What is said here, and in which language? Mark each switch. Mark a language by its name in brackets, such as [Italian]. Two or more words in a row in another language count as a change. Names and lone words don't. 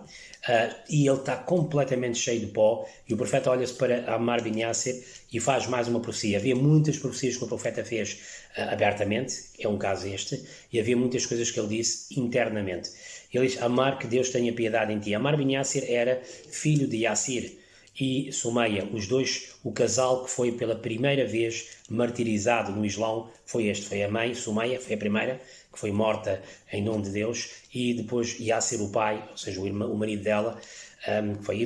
[Portuguese] E ele está completamente cheio de pó, e o profeta olha-se para Ammar bin Yasir e faz mais uma profecia. Havia muitas profecias que o profeta fez abertamente, é um caso este, e havia muitas coisas que ele disse internamente. Ele diz, Ammar, que Deus tenha piedade em ti. Ammar bin Yasir era filho de Yasir e Sumeia, os dois, o casal que foi pela primeira vez martirizado no Islão, foi a mãe, Sumeia, foi a primeira, que foi morta em nome de Deus, e depois Yasir, o pai, ou seja, o marido dela, foi.